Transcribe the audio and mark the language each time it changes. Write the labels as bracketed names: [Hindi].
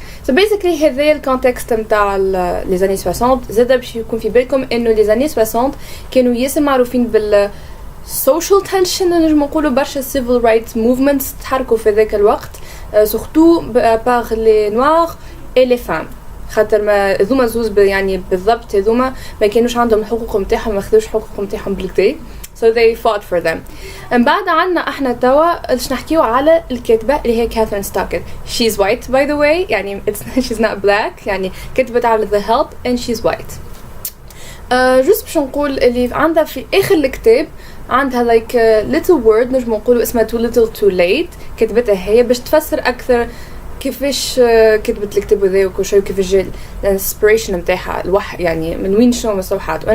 [Arabic] So basically هذا الكونتكست نتاع لي زاني 60 زاد باش يكون في بالكم انه لي زاني 60 كانوا ياسر معروفين بال [English] social tension [Arabic] نجم نقولوا برشا [English] civil rights movements [Arabic] تحركوا في ذاك الوقت [French] surtout par les noirs et les femmes [Arabic] خاطر ما ذوما زوز يعني بالضبط هذوما ما كانوش عندهم الحقوق نتاعهم ما خذوش حقوق نتاعهم بالكدا. [English] So they fought for them. [Arabic] من بعد عنا احنا توا باش نحكيو على الكاتبة اللي هي كاثرين ستوكيت. [English] She's white by the way [Arabic] يعني [English] she's not black [Arabic] يعني كتبت على [English] The Help and she's white. [Arabic] جوست باش نقول اللي عندها في اخر الكتاب عندها [English] like little word [Arabic] نجم نقولوا اسمها too little too late كتبتها هي باش تفسر اكثر كيفاش كتبت الكتاب هذا وكل شيء وكيفاش جا الانسبريشن نتاعها يعني من وين شنو مستوحات.